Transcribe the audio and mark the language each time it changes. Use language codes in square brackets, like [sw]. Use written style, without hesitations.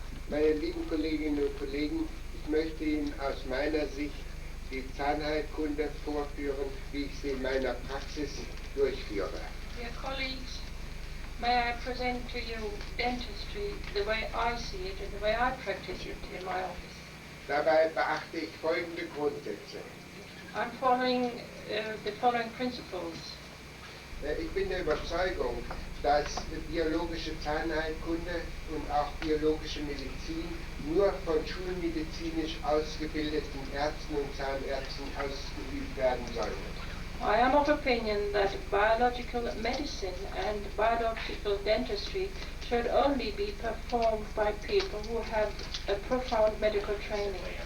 [de] Meine lieben Kolleginnen und Kollegen, ich möchte Ihnen aus meiner Sicht die Zahnheilkunde vorführen, wie ich sie in meiner Praxis durchführe. [en] Dear colleagues, may I present to you dentistry the way I see it and the way I practice it in my office. [de] Dabei beachte ich folgende Grundsätze. [en] I'm following the following principles. [de] Ich bin der Überzeugung, dass biologische Zahnheilkunde und auch biologische Medizin nur von schulmedizinisch ausgebildeten Ärzten und Zahnärzten ausgeübt werden sollen. [en] I am of opinion that biological medicine and biological dentistry should only be performed by people who have a profound medical training.